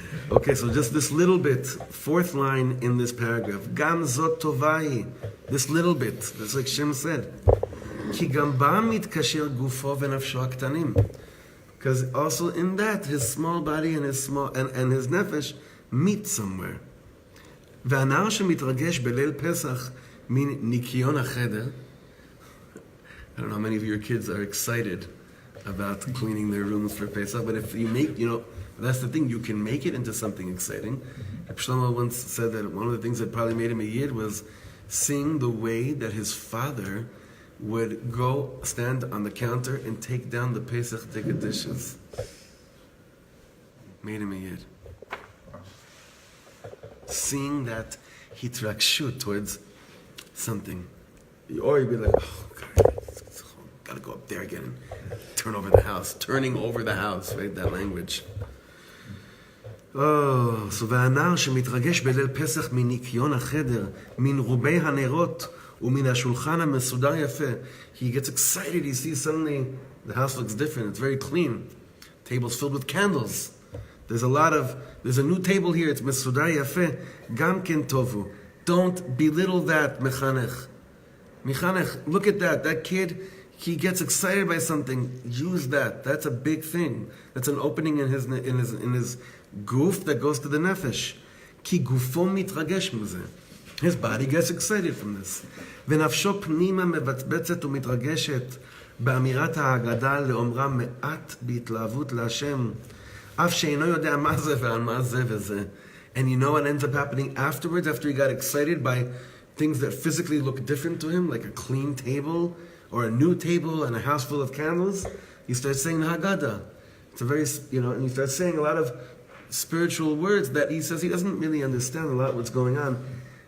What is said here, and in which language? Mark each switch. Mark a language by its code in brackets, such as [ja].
[en] Okay, so just this little bit, fourth line in this paragraph. [he] Gam zot tovai. [en] This little bit, that's like Shem said. [he] Ki gam ba mitkasher gufo v'nafsho haktanim. [en] Because also in that, his small body and his nefesh meet somewhere. [he] והנער שמתרגש בליל פסח מניקיון החדר. [en] I don't know how many of your kids are excited about cleaning their rooms for Pesach, but if you make, you know, that's the thing, you can make it into something exciting. Shlomo once said that one of the things that probably made him a Yid was seeing the way that his father would go stand on the counter and take down the Pesach ticket dishes. Made him a Yid. Seeing that hitrakshut towards something. Or you'd be like, oh, God, gotta go up there again and turning over the house, right? That language. Oh, so [he] והנער שמתרגש בליל פסח מניקיון החדר, מן רובי הנרות ומן השולחן המסודר יפה. [en] He gets excited, he sees suddenly the house looks different, it's very clean. Tables filled with candles. There's a new table here, it's [he] מסודר יפה. גם כן טובו. [en] Don't belittle that, mechanech. Mechanech, look at that kid, he gets excited by something. Use that. That's a big thing. That's an opening in his goof that goes to the nefesh. [he] Ki gufo mitраגש מזה. [en] His body gets excited from this. [he] ונפשו פנימה מבצבצת ומתרגשת באמירת ההגדה לאומרה מעט בהתלהבות להשם. אף שאינו יודע מה זה ועל מה זה וזה. [en] And you know what ends up happening afterwards, after he got excited by things that physically look different to him, like a clean table, or a new table and a house full of candles, he starts saying the Haggadah. It's a very, and he starts saying a lot of spiritual words that he says he doesn't really understand a lot what's going on.